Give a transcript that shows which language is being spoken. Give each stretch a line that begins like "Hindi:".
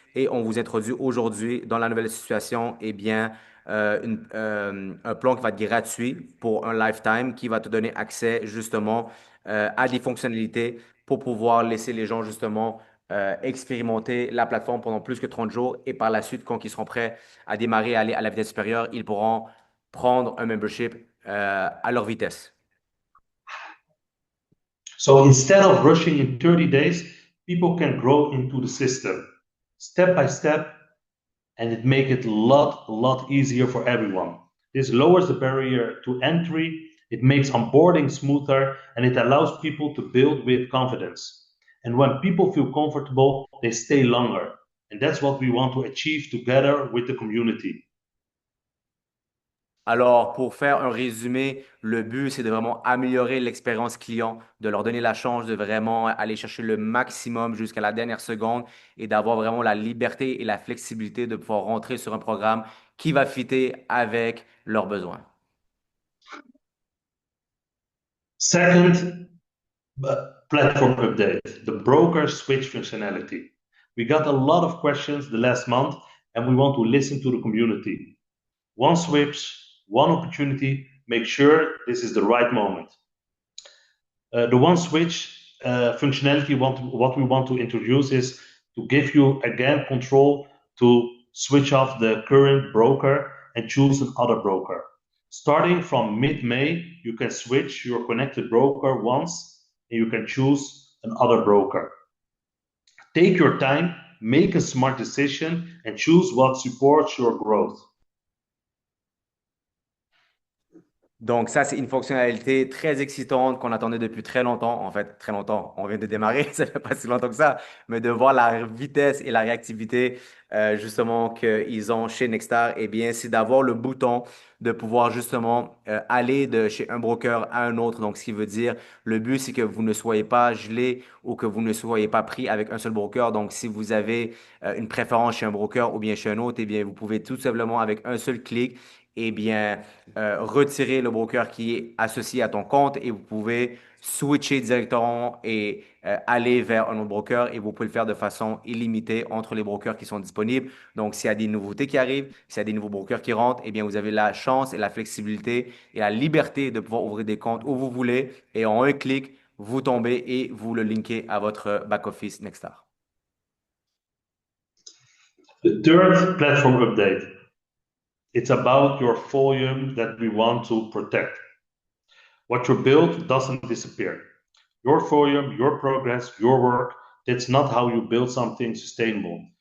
French: Et on vous introduit aujourd'hui, dans la nouvelle situation, eh bien, un plan qui va être gratuit pour un lifetime qui va te donner accès justement à des fonctionnalités pour pouvoir laisser les gens justement expérimenter la plateforme pendant plus que 30 jours et par la suite, quand ils seront prêts à démarrer, à aller à la vitesse supérieure, ils pourront prendre un membership à leur vitesse.
English: So instead of rushing in 30 days, people can grow into the system step by step, and it makes it a lot easier for everyone. This lowers the barrier to entry, it makes onboarding smoother, and it allows people to build with confidence. And when people feel comfortable, they stay longer. And that's what we want to achieve together with the community.
French: Alors, pour faire un résumé, le but, c'est de vraiment améliorer l'expérience client, de leur donner la chance de vraiment aller chercher le maximum jusqu'à la dernière seconde et d'avoir vraiment la liberté et la flexibilité de pouvoir rentrer sur un programme qui va fitter avec leurs besoins.
English: Second, platform update, the broker switch functionality. We got a lot of questions the last month, and we want to listen to the community. One switch, one opportunity, make sure this is the right moment. The one switch functionality, what we want to introduce is to give you again control to switch off the current broker and choose another broker. Starting from mid-May, you can switch your connected broker once and you can choose another broker. Take your time, make a smart decision, and choose what supports your growth.
French: Donc ça, c'est une fonctionnalité très excitante qu'on attendait depuis très longtemps. En fait, très longtemps. On vient de démarrer, ça fait pas si longtemps que ça, mais de voir la vitesse et la réactivité justement qu'ils ont chez Nextstar, eh bien, c'est d'avoir le bouton de pouvoir justement aller de chez un broker à un autre. Donc, ce qui veut dire, le but, c'est que vous ne soyez pas gelé ou que vous ne soyez pas pris avec un seul broker. Donc, si vous avez une préférence chez un broker ou bien chez un autre, eh bien, vous pouvez tout simplement avec un seul clic eh bien, retirer le broker qui est associé à ton compte et vous pouvez switcher directement et aller vers un autre broker et vous pouvez le faire de façon illimitée entre les brokers qui sont disponibles. Donc, s'il y a des nouveautés qui arrivent, s'il y a des nouveaux brokers qui rentrent, eh bien, vous avez la chance et la flexibilité et la liberté de pouvoir ouvrir des comptes où vous voulez et en un clic, vous tombez et vous le linkez à votre back-office Nextstar.
English: The third platform update. It's about your volume that we want to protect. What you build doesn't disappear. Your volume, your progress, your work, that's not how you build something sustainable.